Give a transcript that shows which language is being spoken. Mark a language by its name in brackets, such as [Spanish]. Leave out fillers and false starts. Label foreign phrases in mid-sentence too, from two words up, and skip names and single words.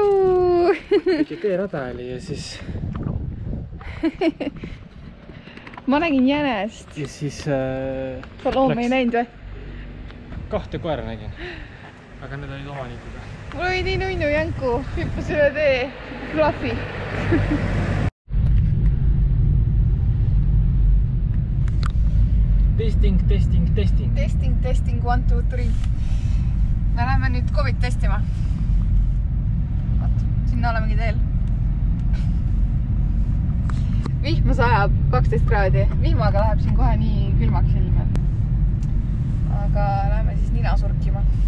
[Estonian] Piki teerada oli ja siis... Ma nägin jänest. Ja siis... Sa loomi ei näinud või? 2 koera nägin. Aga need olid omanikuga. Mul oli nii nunnu jänku. Hüppas üle tee. Fluffy. Testing. Testing, 1, 2, 3. Me läheme nüüd COVID testima. Vaat, sinna olemegi teel. Vihma sajab 12 kraadi. Vihmaga läheb siin kohe nii külmaks ilme. Aga läheme siis nina surkima.